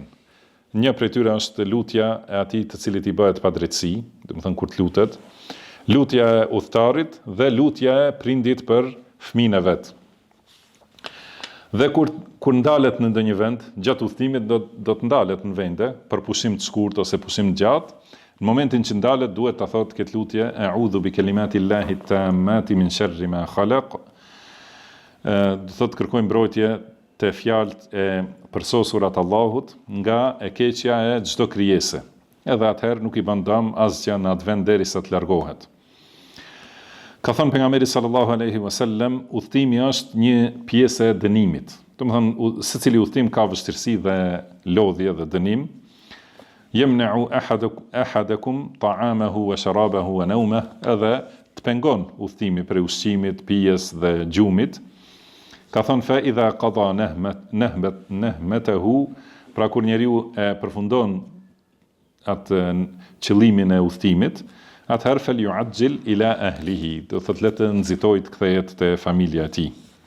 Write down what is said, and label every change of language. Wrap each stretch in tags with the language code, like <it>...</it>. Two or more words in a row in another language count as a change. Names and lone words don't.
<sq>Një prej tyre është lutja e atij të cilit i bëhet padrejtësi, do të thënë kur të lutet, lutja e udhëtarit dhe lutja e prindit për fëmijën e vet. Dhe kur ndalet në ndonjë vend, gjatë udhëtimit do të ndalet në vende për pushim të shkurt ose pushim të gjatë. Në momentin që ndalet duhet ta thotë këtë lutje,</sq> <ar>أعوذ بكلمات الله التامات من شر ما خلق.</ar> <sq>Do thotë kërkoj mbrojtje te fjalët e përsosurat Allahut nga e keqja e çdo krijese. Edhe atëherë nuk i bën dëm asgjë në atë vend derisa të largohet. Ka thënë pejgamberi</sq> <ar>صلى الله عليه وسلم,</ar> <sq>udhëtimi është një pjesë e dënimit. Do të thonë secili udhëtim ka vështirësi dhe lodhje dhe dënim.</sq> <ar>يمنع أحدكم طعامه وشرابه ونومه,</ar> <sq>edhe të pengon udhëtimi prej ushqimit, pijes dhe gjumit. Ka thënë</sq> <ar>فإذا قضى نهمته,</ar> <sq>pra kur njeriu e përfundon atë qëllimin e udhëtimit, atëherë</sq> <ar>فليعجل إلى أهله,</ar> <sq>do thotë le të nxitojë të kthehet te familja e tij.</sq>